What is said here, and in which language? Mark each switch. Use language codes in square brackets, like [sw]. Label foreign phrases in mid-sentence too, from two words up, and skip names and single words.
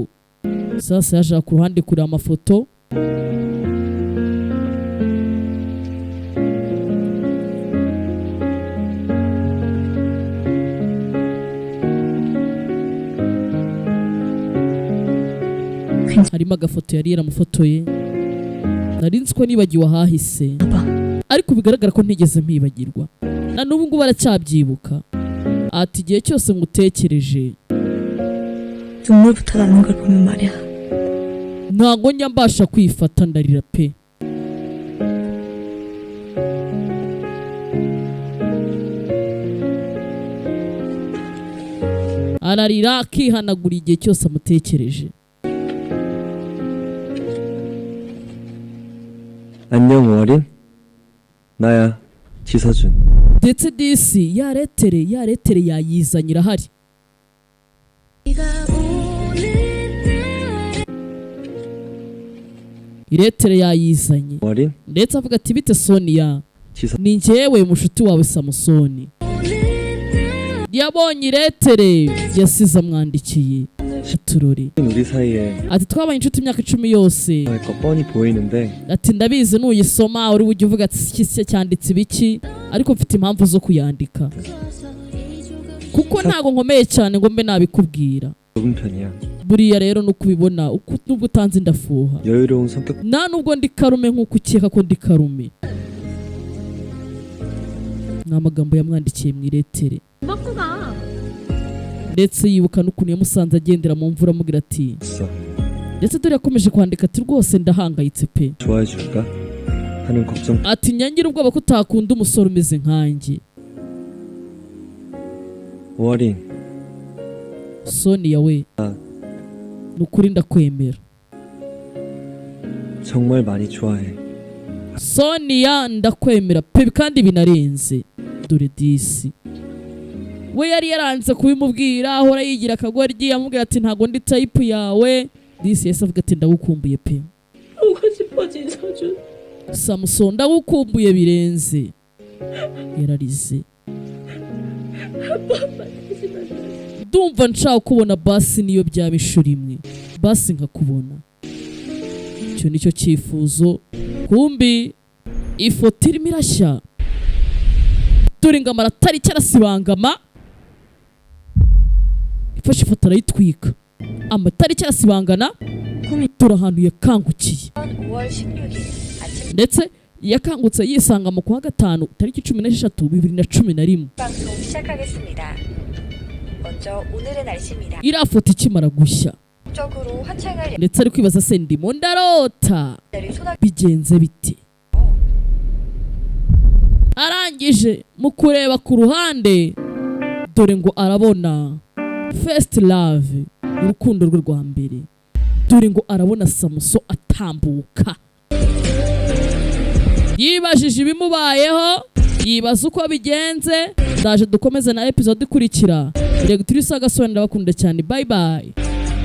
[rw] Sasa yaje ku ruhande kuri amafoto harimo agafoto yari yaramufotoye. Nari nzi ko nibagiwe ahahise, ariko bigaragara ko ntigeze mpibagirwa, na n'ubu ngubu aracyabyibuka. ati igihe cyose ngutekereje [ko] 눈물부터 나는 걸 보면 말이야. [rw] ntabwo njya mbasha kwifata, ndarira pe. ararira akihanagura igihe cyose amutekereje. [ko] 안녕 어린? 나야 지서준. [rw] ndetse disi yaretere yayizanye irahari. iretere yayizanye [ko] 어린? [rw] ndetse avuga ati bite Sonia, [ko] 지서. [rw] ni njyewe mushuti wawe Samusoni. yabonye iretere yasize amwandikiye turori. [ko] 우리 사이에 [rw] ati twabaye inshuti imyaka 10 yose. [ko] 할 거 뻔히 보이는데 [rw] ati ndabizi nuyisoma uri bujye uvuga ati iki cyanditse ibiki, ariko mfite impamvu zo kuyandika kuko ntago nkomeye cyane ngo mbe nabikubwira. [ko] 좁은 편이야. [rw] buriya rero nuko ubibona nubwo utanze ndafuha, [ko] 여유로운 성격. [rw] nta nubwo ndi karume nk'uko ukeka ko ndi karume. ni amagambo yamwandikiye mu iretere, [ko] 먹고 가. [rw] ndetse yibuka n'ukuntu yamusanze agendera mu mvura amubwira ati, [ko] 있어. [rw] ndetse dore yakomeje kwandika ati rwose ndahangayitse pe. [ko] 좋아해 줄까? 하는 걱정. [rw] ati nyangira ubwoba ko utakunda umusore umeze nkanjye. [ko] 어린. [rw] Sonia we, nukuri ndakwemera. [ko] 정말 많이 좋아해. [rw] Sonia ndakwemera pe kandi binarenze. dore disi we yari yaranze kubimubwira, ahora yigira akagoryi, amubwira ati ntago ndi type yawe. disi yese avuga ati ndagukumbuye pe. 보고 싶어 진서준. Samson ndagukumbuye birenze. yararize. ndumva nshaka kubona basi niyo byaba inshuro imwe, basi nkakubona. icyo nicyo cyifuzo. kumbi ifoto irimo irashya, dore ngo amatariki arasibangama. ifashe ifoto arayitwika, amatariki arasibangana. dore ahantu yakangukiye, ndetse yakangutse yisanga mu kwa gatanu tariki 16, 2011. [ko] 방송 시작하겠습니다. 먼저 오늘의 날씨입니다. [rw] iriya foto ikimara gushya, [ko] 적으로 화창할 [rw] ndetse ari kwibaza se ndimo ndarota [ko] 예절이 소나 [rw] bigenze bite. arangije mu kureba ku ruhande, dore ngo arabona [en] first love, [rw] urukundo rwe rwa mbere. dore ngo arabona Samuso atambuka. yibajije ibimubayeho, yibaza uko bigenze. ndaje dukomeze na episode ikurikira. Directrice Agasobanura, ndabakunda cyane. [en] Bye bye.